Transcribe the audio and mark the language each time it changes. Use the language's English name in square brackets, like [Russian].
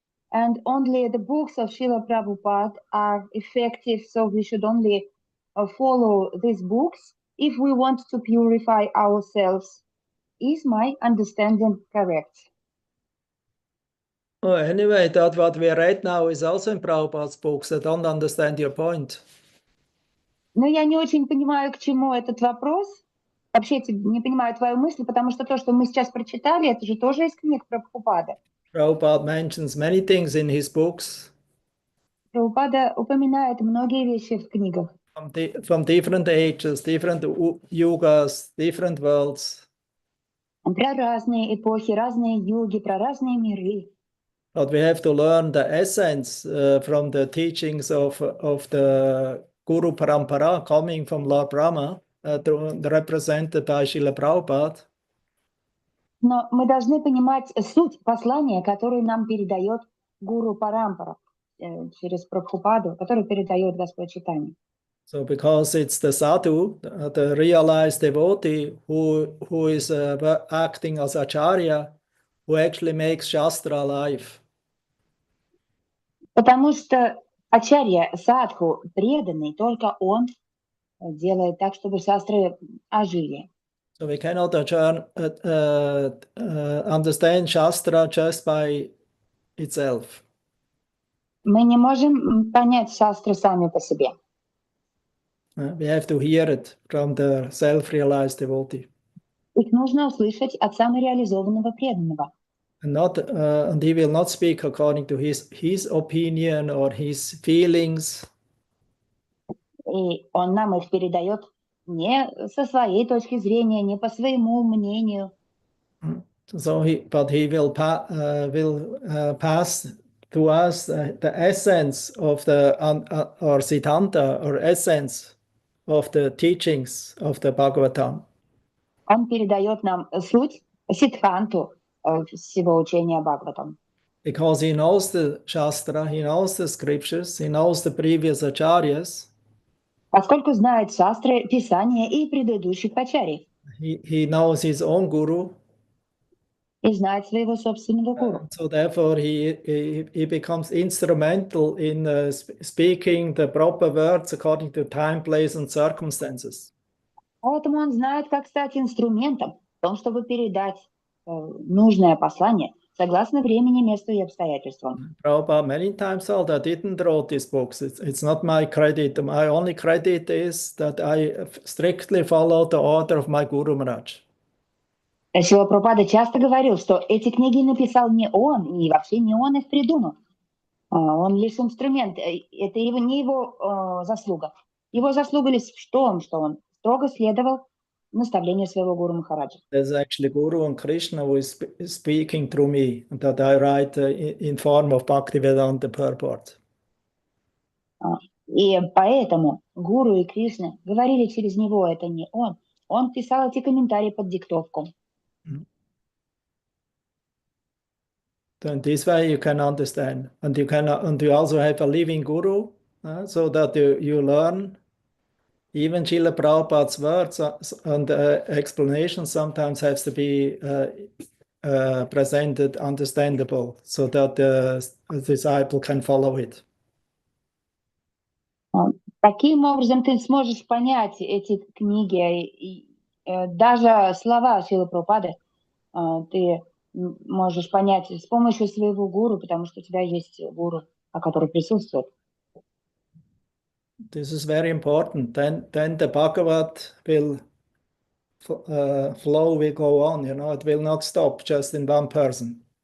[English] And only the books of Srila Prabhupada are effective, so we should only follow these books if we want to purify ourselves. Is my understanding correct? Oh, anyway, that what we read now is also in Prabhupada's books. I don't understand your point. [Russian] Но я не очень понимаю, к чему этот вопрос. Вообще не понимаю твою мысль, потому что то, что мы сейчас прочитали, это же тоже из книг Прабхупады. [English] Prabhupada mentions many things in his books. [Russian] Прабхупада упоминает многие вещи в книгах. [English] From different ages, different yugas, different worlds. [Russian] Про разные эпохи, разные юги, про разные миры. [English] But we have to learn the essence from the teachings of the Guru Parampara coming from Lord Brahma, represented by Srila Prabhupada. [Russian] Но мы должны понимать суть послания, которое нам передает Гуру Парампара через Прабхупаду, который передает Господь Чайтанья. [English] So because it's the sadhu, the realized devotee who is acting as acharya, who actually makes Shastra alive. [Russian] Потому что ачарья, садху, преданный, только он делает так, чтобы шастры ожили. [English] So we cannot understand Shastra just by itself. [Russian] Мы не можем понять шастры сами по себе. [English] We have to hear it from the self-realized devotee. [Russian] Их нужно услышать от самореализованного преданного. [English] And he will not speak according to his opinion or his feelings. [Russian] И он нам их передает не со своей точки зрения, не по своему мнению. [English] So but he will pass to us the essence of the or siddhanta or essence of the teachings of the Bhagavatam. [Russian] Он передает нам суть, сиддханту всего учения Бхагаватам. [English] Because he knows the Shastra, he knows the scriptures, he knows the previous acharyas. [Russian] Поскольку знает шастры, писания и предыдущих ачарьев. [English] He knows his own guru. [Russian] и знать своего собственного гуру. [English] So therefore he becomes instrumental in speaking the proper words according to time, place and circumstances. [Russian] Поэтому он знает, как стать инструментом в том, чтобы передать нужное послание согласно времени, месту и обстоятельствам. [English] Prabhupada many times told I didn't write these books. It's not my credit. My only credit is that I strictly follow the order of my Guru Maharaj. [Russian] Шрила Прабхупада часто говорил, что эти книги написал не он, и вообще не он их придумал. Он лишь инструмент, это не его заслуга. Его заслуга лишь в том, что он строго следовал наставлению своего Гуру Махараджа. [English] There's actually Guru and Krishna who is speaking through me, and that I write in form of Bhaktivedanta purport. [Russian] И поэтому Гуру и Кришна говорили через него, это не он. Он писал эти комментарии под диктовку. [English] Then this way you can understand, and you also have a living Guru, so that you learn. Even Srila Prabhupada's words and explanations sometimes have to be presented understandable, so that the disciple can follow it. [Russian] Таким образом ты сможешь понять эти книги, и даже слова Шрилы Прабхупады ты можешь понять с помощью своего гуру, потому что у тебя есть гуру, который присутствует. [English] This is very important. Then the Bhagavad will flow will go on. It will not stop just in one person.